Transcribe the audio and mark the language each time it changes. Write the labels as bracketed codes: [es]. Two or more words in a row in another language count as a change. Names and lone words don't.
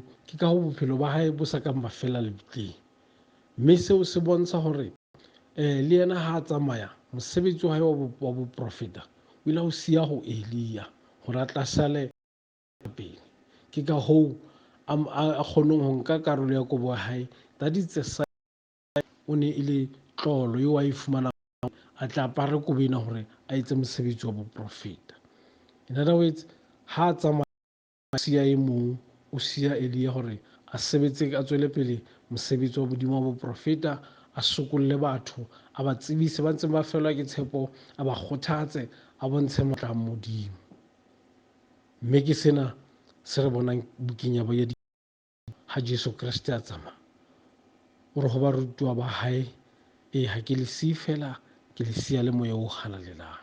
[st] Ke ka hoo bophelo ba hae bo sa kang ba fela lebitleng, mme seo se bontsha hore le yena ha a tsamaya mosebetsi wa hae wa boprofeta o ile ho siya ho Elia hore a tla sale pele. Ke ka hoo a kgoneng ho nka karolo ya kobo ya hae. [en] That is the [st] o ne e le tlolo eo a e fumanang a tla apara kobo ena hore a etse mosebetsi wa boprofeta. [en] In other words, [st] ha a tsamaya siya e mong, o siya Elia hore a sebetse, a tswele pele mosebetsi wa Modimo wa boprofeta, a sokolle batho, a ba tsebise ba ntseng ba felwa ke tshepo, a ba kgothatse, a bontshe matla a Modimo. Mme ke sena se re bonang bukeng ya ha Jesu Kriste a tsamaya o re ho barutiwa ba hae, ha ke le siye fela, ke le siya le moya o halalelang.